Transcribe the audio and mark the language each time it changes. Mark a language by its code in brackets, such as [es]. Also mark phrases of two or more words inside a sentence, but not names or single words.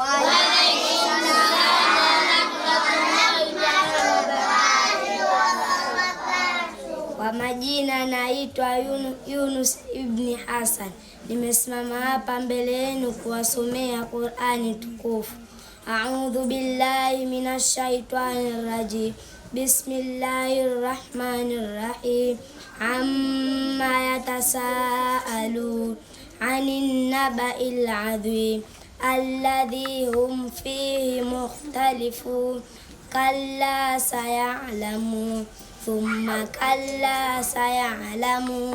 [sw] Kwa majina naitwa Yunus ibn Hassan. Nimesimama hapa mbele yenu kuwasomea Qur'ani tukufu. [ar] أعوذ بالله من الشيطان الرجيم. بسم الله الرحمن الرحيم. عم يتساءلون عن النبإ العظيم الذي هم فيه مختلفون. كلا سيعلمون ثم كلا سيعلمون.